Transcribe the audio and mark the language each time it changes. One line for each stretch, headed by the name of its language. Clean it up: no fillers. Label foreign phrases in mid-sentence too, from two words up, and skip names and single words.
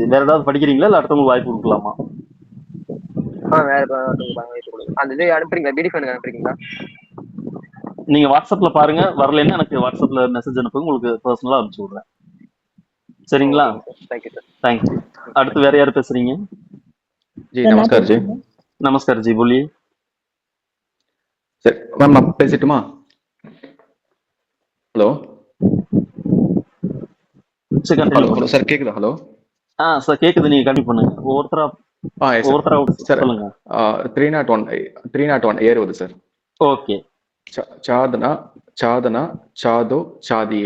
Tamil: வேற ஏதாவது படிக்கிறீங்களா இல்ல அடுத்தவங்களுக்கு வாய்ப்பு கொடுக்கலாமா? அந்த இது அனுப்புறீங்களா? பிடிஎஃப் எனக்கு அனுப்புறீங்களா? நீங்க வாட்ஸ்அப்ல பாருங்க. வரலைன்னா எனக்கு வாட்ஸ்அப்ல மெசேஜ் அனுப்புங்க. உங்களுக்கு பர்சனலா அனுப்பிச்சு விடுறேன். சரிங்களா? தேங்க்யூ. அடுத்து வேற யாரு பேசுறீங்க?
Hindi: जी नमस्कार जी नमस्कार जी बोलिए
English: sir ma'am
Tamil: நான் பேசட்டுமா ஹலோ சரி ஹலோ கண்டினியூ ஹலோ பண்ணுங்க சார் கேக்குதா ஹலோ சார் கேக்குது நீங்க கண்டினியூ பண்ணுங்க ஒவ்வொருத்தரா எஸ் ஒவ்வொருத்தரா சார் சொல்லுங்க 301 ஏறுவது சார் ஓகே சாதனா சாதனா சாதோ சாதியே